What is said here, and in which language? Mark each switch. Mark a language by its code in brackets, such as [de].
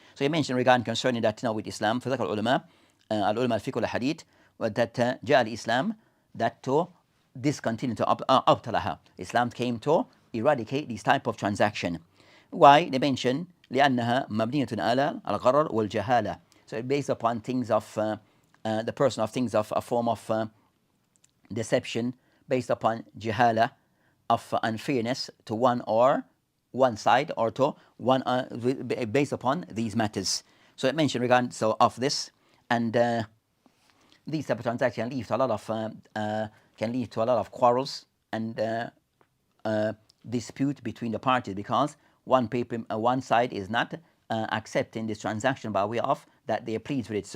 [en] So he mentioned regarding concerning that with Islam, [ar] فذكر العلماء العلماء الفقه والحديث [en] that [ar] جاء الإسلام [en] that to discontinue to [ar] أبطلها. [en] Islam came to eradicate this type of transaction. Why? They mention [ar] لأنها مبنية على الغرر والجهالة. [en] So it's based upon things of the person of things of a form of deception based upon jihala, of unfairness to one side or to one based upon these matters. So it mentioned regarding of this, and these type of transactions lead to a lot of can lead to a lot of quarrels and dispute between the parties because one side is not accepting this transaction by way of that they are pleased with it.